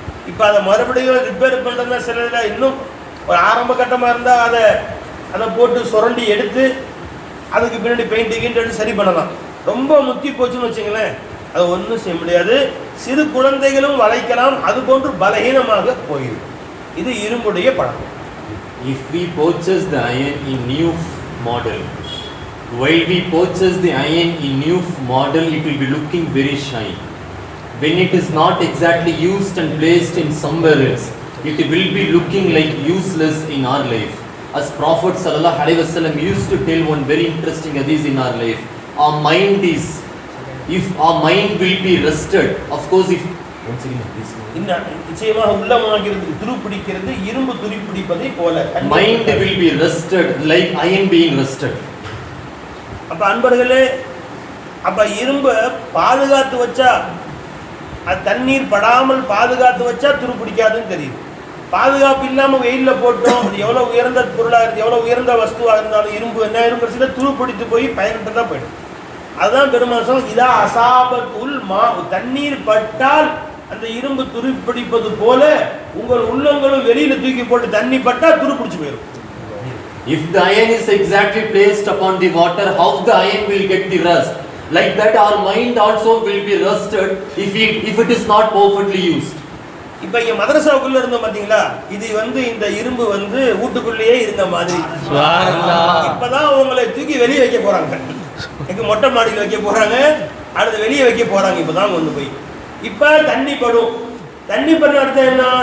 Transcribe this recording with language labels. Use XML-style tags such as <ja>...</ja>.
<ta>இப்போ அதை மறுபடியும் ரிப்பேர் பண்ணுறதுனா சில இன்னும் ஒரு ஆரம்ப கட்டமாக இருந்தால் அதை போட்டு சுரண்டி எடுத்து அதுக்கு பின்னாடி பெயிண்டிங் எடுத்து சரி பண்ணலாம். ரொம்ப முத்தி போச்சுன்னு வச்சுங்களேன், அது ஒன்றும் செய்ய முடியாது. சிறு குழந்தைகளும் வளைக்கலாம், அது போன்று பலகீனமாக போயிடும். இது இரும்புடைய பழக்கம்.</ta> <en>If we purchase the iron in new model, while we purchase the iron in new model, it will be looking very shiny. When it is not exactly used and placed in somewhere else, it will be looking like useless in our life. As Prophet sallallahu alaihi wasallam used to tell one very interesting hadith in our life, our mind is, if our mind will be rested, of course, if once again please,</en> <ta>நிச்சயமாக உள்ளமாகிறது துருப்பிடிக்கிறது, இரும்பு துருப்பிடிப்பதை போல</ta> <en>mind will be rested like iron being rested.</en> <ta>அப்ப அன்பர்களே, அப்ப இரும்பை பாதுகாத்து வச்சா, அது தண்ணீர் படாமல் பாதுகாத்து வச்சா துருப்பிடிக்காதுன்னு தெரியுது. பாதுகாப்பு இல்லாமல் வெயிலில் போட்டோம், அது எவ்வளோ உயர்ந்த பொருளாக இருந்து எவ்வளோ உயர்ந்த வஸ்துவாக இருந்தாலும் இரும்பு என்ன இருக்கும், துருப்பிடித்து போய் பயன்பட்டதாக போயிடும். அதுதான் பெருமாசம்,</ta> <ar>இதா அசாபத்துல் மா,</ar> <ta>தண்ணீர் பட்டால் அந்த இரும்பு துருப்பிடிப்பது போல உங்கள் உள்ளங்களும் வெளியில தூக்கி போட்டு தண்ணி பட்டா துருப்பிடிச்சு போயிடும்.</ta> <en>If the iron is exactly placed upon the water, how the iron will get the rust? Like that our mind also will be rusted if it is not perfectly used.</en> <ta>இப்ப இங்க மதரசாவுக்குள்ள இருந்தோம் பாத்தீங்களா, இது இந்த இரும்பு வீட்டுக்குள்ளேயே இருந்த மாதிரி. இப்பதான் உங்களை தூக்கி வெளியே வைக்க போறாங்க, எங்க மொட்டை மாடியில் வைக்க போறாங்க, அடுத்து வெளியே வைக்க போறாங்க. இப்பதான் கொண்டு போய் இப்ப தண்ணி படும். தண்ணி பண்ண அர்த்தம் என்ன?</ta>